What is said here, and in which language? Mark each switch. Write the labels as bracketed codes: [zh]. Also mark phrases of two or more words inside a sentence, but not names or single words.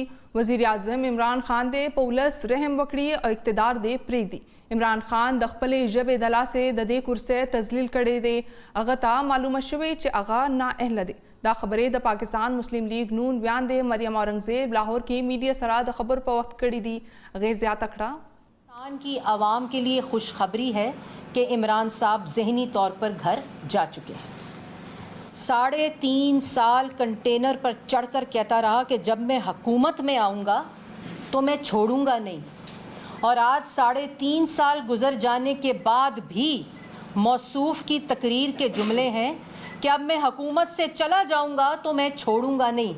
[ps] وزیر اعظم عمران خان دې په ولس رحم وکړي او اقتدار دې پرېږدي. عمران خان د خپلې ژبې د لاسې د دې کرسۍ تذلیل کړی دی. هغه ته معلومه شوې چې هغه نااهله دی. دا خبرې د پاکستان مسلم لیگ نون بیان دی مریم اورنګزیب لاہور کې میډیا سره د خبر په وخت کړی دی. هغې زیاته کړه [ur] پاکستان کی عوام کے لیے خوشخبری ہے کہ عمران صاحب ذہنی طور پر گھر جا چکے ہیں. 3.5 سال کنٹینر پر چڑھ کر کہتا رہا کہ جب میں حکومت میں آؤں گا تو میں چھوڑوں گا نہیں، اور آج 3.5 سال گزر جانے کے بعد بھی موصوف کی تقریر کے جملے ہیں کہ اب میں حکومت سے چلا جاؤں گا تو میں چھوڑوں گا نہیں.